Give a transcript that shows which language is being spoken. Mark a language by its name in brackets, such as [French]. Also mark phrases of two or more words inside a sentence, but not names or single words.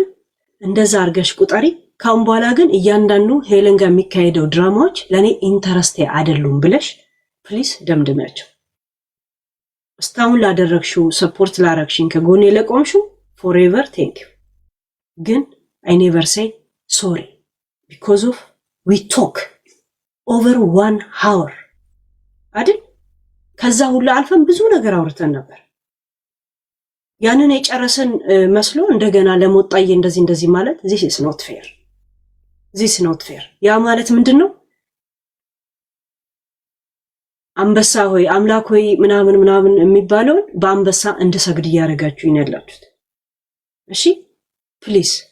[Amharic] እንደዛ አርገሽ ቁጠሪ። ካሁን በኋላ ግን እያንዳንዱ ሄለን ጋር የሚካሄደው ድራማዎች ለኔ ኢንተረስቴ አይደሉም ብለሽ ፕሊስ ደምድሚያቸው። እስካሁን ላደረግሽው ሰፖርት ላረግሽኝ ከጎኔ ለቆምሽው [English] forever thank you። [Amharic] ግን [English] I never say sorry because of we talk over 1 hour [Amharic] አይደል? ከዛ ሁሉ አልፈን ብዙ ነገር አውርተን ነበር። ያንን የጨረሰን መስሎ እንደገና ለሞጣዬ እንደዚህ ማለት [English] this is not fair. [Amharic] ያ ማለት ምንድነው? አንበሳ ሆይ አምላክ ሆይ ምናምን የሚባለውን በአንበሳ እንድሰግድ እያደረጋችሁኝ ያላችሁት። እሺ ፕሊዝ